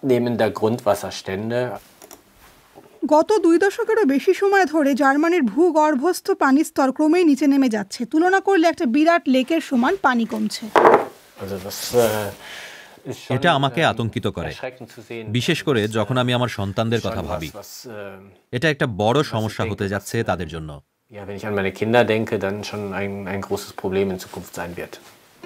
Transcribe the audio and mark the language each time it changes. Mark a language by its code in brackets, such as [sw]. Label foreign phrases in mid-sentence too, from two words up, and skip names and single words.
[bn] গত 2 দশকেরও বেশি সময় ধরে জার্মানির ভূগর্ভস্থ পানির স্তর ক্রমেই নিচে নেমে যাচ্ছে। তুলনা করলে একটা বিরাট লেকের সমান পানি কমছে। এটা আমাকে আতঙ্কিত করে, বিশেষ করে যখন আমি আমার সন্তানদের কথা ভাবি। এটা একটা বড় সমস্যা হতে যাচ্ছে তাদের জন্য। [de] Ja, wenn ich an meine Kinder denke, dann schon ein großes Problem in Zukunft sein wird.